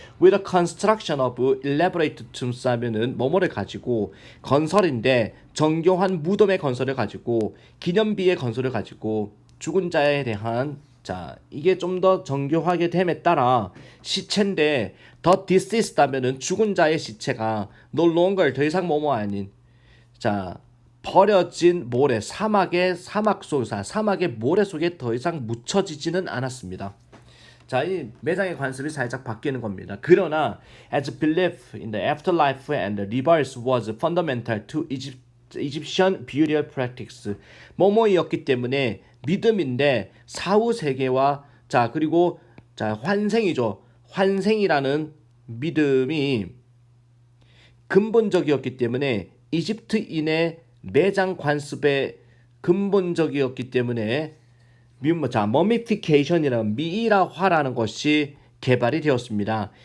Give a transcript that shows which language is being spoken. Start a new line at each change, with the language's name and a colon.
English: with the construction of elaborate tombs
Korean: 하면은 뭐뭐를 가지고 건설인데 정교한 무덤의 건설을 가지고 기념비의 건설을 가지고 죽은 자에 대한 자 이게 좀 더 정교하게 됨에 따라 시체인데 더 deceased 하면은 죽은 자의 시체가 no longer 더 이상 뭐뭐 아닌 자 버려진 모래 사막의 모래 속에 더 이상 묻혀지지는 않았습니다. 자, 이 매장의 관습이 살짝 바뀌는 겁니다. 그러나
English: as belief in the afterlife and rebirth was fundamental to Egyptian burial practice.
Korean: 뭐뭐이었기 때문에 믿음인데 사후 세계와 자 그리고 자 환생이죠. 환생이라는 믿음이 근본적이었기 때문에 이집트인의 매장 관습의 근본적이었기 때문에 머미피케이션이라는 미이라화라는 것이 개발이 되었습니다.